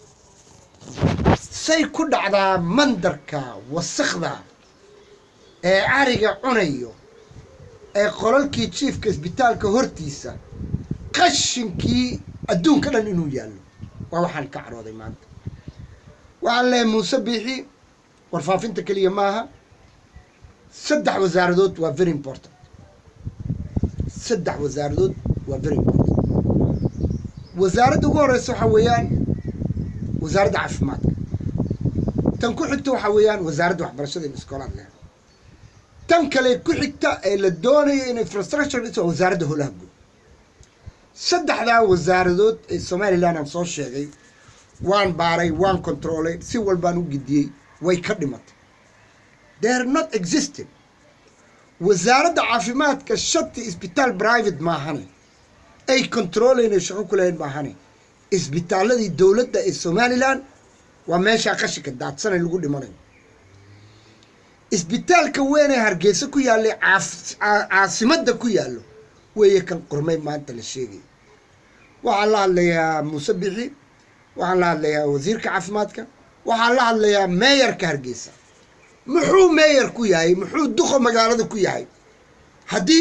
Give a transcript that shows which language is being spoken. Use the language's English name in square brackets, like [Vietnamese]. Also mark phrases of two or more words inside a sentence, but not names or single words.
[Somali] say ku dhacdaa mandarka wasakhda ee ariga cunayo ee qolalkii chiefka isbitaalka hortiisa qashinkii adduunka dhan inuu yaalo waa waxaan ka carooday maanta waxaan leeyahay Muuse Biixi warfaafinta kaliya maaha saddex wasaaradood waa [English] very important [Somali] saddex wasaaradood waa [English] very important [Somali] wasaaradda ugu horeysa waxa weeyaan wasaaradda caafimaadka tan ku xigta waxa weeyaan wasaaradda waxbarashada iyo iskoolaadka tan kale ku xigta ee la doonayo in infrastructure is wasaaradda howlaha guud saddexda wasaaradood ee Soomaaliland aan soo sheegay waan baaray waan controlay si walbaan u gidiyay way ka dhimatay [English] they are not existing [Somali] wasaaradda caafimaadka shati isbitaal private ma ahane ay controlayna shaqo ku leeyahay ma ahane isbitaaladii dawladda ee Soomaaliland waa meesha qashinka daadsan lagu dhimanayo isbitaalka weyn ee Hargeysa ku yaallay caasimadda ku yaallo weeye kan qurmay maanta la sheegay waxaan la hadlayaa Muuse Biixi waxaan la hadlayaa wasiirka caafimaadka waxaan la hadlayaa mayorka Hargeysa muxuu mayor ku yahay muxuu duqo magaalada ku yahay haddii